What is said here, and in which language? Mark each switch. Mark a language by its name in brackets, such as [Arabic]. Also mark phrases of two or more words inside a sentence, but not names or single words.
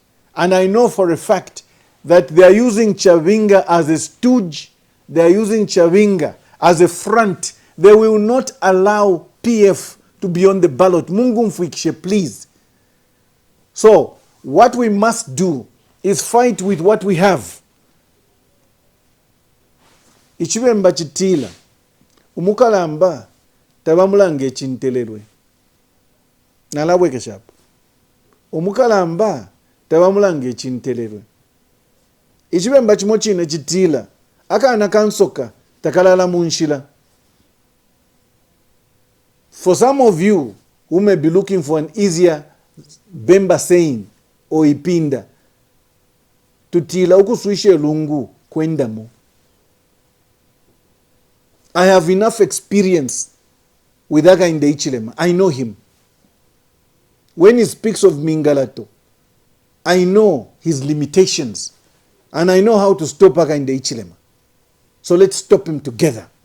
[English] And I know for a fact that they are using Chabinga as a stooge. They are using Chabinga as a front. They will not allow PF to be on the ballot. [Bemba] Mungu mfuikishe, [English] please. So, what we must do is fight with what we have. [Bemba] Ichibemba chitila. Umukalamba tabamulange chintelelwe. Nalabwe keshapo. Umukalamba tabamulange chintelelwe. Ichibemba chimochine chitila. Akana kansoka takalala munshila. [English] For some of you who may be looking for an easier Bemba saying or ipinda, [Bemba] tutila ukusuishe lungu kwendamo. [English] I have enough experience with Hakainde Hichilema. I know him. When he speaks of Mingalato, I know his limitations and I know how to stop Hakainde Hichilema. So let's stop him together.